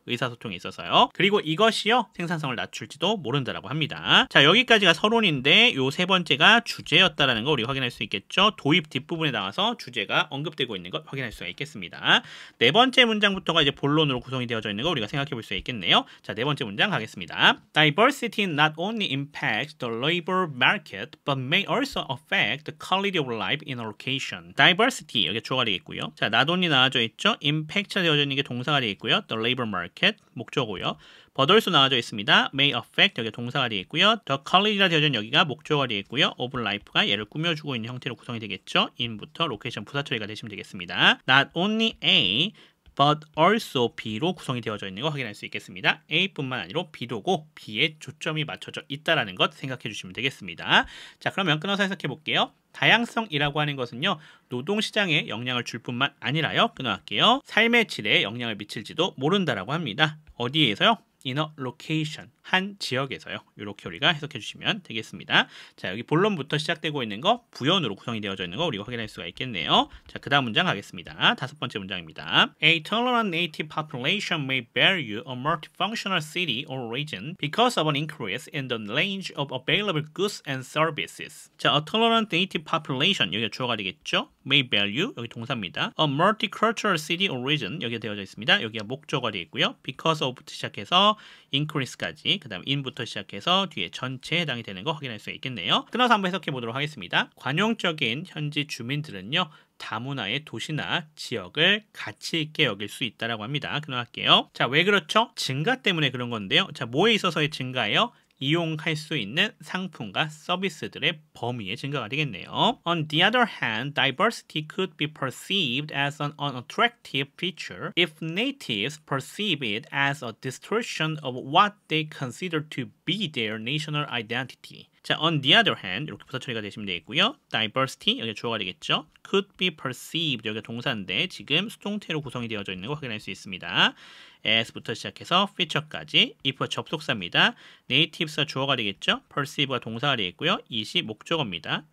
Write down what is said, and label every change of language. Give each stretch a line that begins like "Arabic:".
Korean: 의사소통에 있어서요. 그리고 이것이요. 생산성을 낮출지도 모른다라고 합니다. 자, 여기까지가 서론인데 요 세 번째가 주제였다라는 거 우리가 확인할 수 있겠죠. 도입 뒷부분에 나와서 주제가 언급되고 있는 것 확인할 수가 있겠습니다. 네 번째 문장부터가 이제 본론으로 구성이 되어져 있는 거 우리가 생각해 볼 수 있겠네요. 자, 네 번째 문장 가겠습니다.
English: Diversity not only impacts the labor market but may also affect the quality of life in a location.
Korean: Diversity 여기 주어가 되겠고요. 자, not only 나와져 있죠. impact가 되어져 있는 게 동사가 되겠고요. The labor market 목적어고요. but also 나와져 있습니다. may affect 여기 동사가 되겠고요. the quality라 되어져 있는 여기가 목적어가 되겠고요. of life가 얘를 꾸며주고 있는 형태로 구성이 되겠죠. in부터 location 부사 처리가 되시면 되겠습니다. Not only A but also B로 구성이 되어져 있는 거 확인할 수 있겠습니다. A뿐만 아니라 B도고 B에 초점이 맞춰져 있다라는 것 생각해 주시면 되겠습니다. 자, 그러면 끊어서 해석해 볼게요. 다양성이라고 하는 것은요, 노동시장에 영향을 줄 뿐만 아니라요, 끊어갈게요. 삶의 질에 영향을 미칠지도 모른다라고 합니다. 어디에서요?
English: in a location,
Korean: 한 지역에서요. 이렇게 우리가 해석해 주시면 되겠습니다. 자, 여기 본론부터 시작되고 있는 거 부연으로 구성이 되어져 있는 거 우리가 확인할 수가 있겠네요. 자, 그 다음 문장 가겠습니다. 다섯 번째 문장입니다.
English: A tolerant native population may value a multifunctional city or region because of an increase in the range of available goods and services.
Korean: 자, a tolerant native population, 여기가 주어가 되겠죠. may value, 여기 동사입니다.
English: A multicultural city or region,
Korean: 여기가 되어져 있습니다. 여기가 목적어가 되겠고요. because of부터 시작해서 increase까지, 그 다음 in부터 시작해서 뒤에 전체에 해당이 되는 거 확인할 수 있겠네요. 끊어서 한번 해석해 보도록 하겠습니다. 관용적인 현지 주민들은요, 다문화의 도시나 지역을 가치 있게 여길 수 있다라고 합니다. 끊어갈게요. 자, 왜 그렇죠? 증가 때문에 그런 건데요. 자, 뭐에 있어서의 증가예요? 이용할 수 있는 상품과 서비스들의 범위의 증가가 되겠네요.
English: On the other hand, diversity could be perceived as an unattractive feature if natives perceive it as a distortion of what they consider to be their national identity.
Korean: 자, on the other hand, 이렇게 부사 처리가 되시면 되겠고요. diversity, 여기 주어가 되겠죠. could be perceived, 여기가 동사인데 지금 수동태로 구성이 되어져 있는 거 확인할 수 있습니다. as부터 시작해서 feature까지, if가 접속사입니다. native가 주어가 되겠죠. perceive가 동사가 되겠고요. it이 목적어입니다.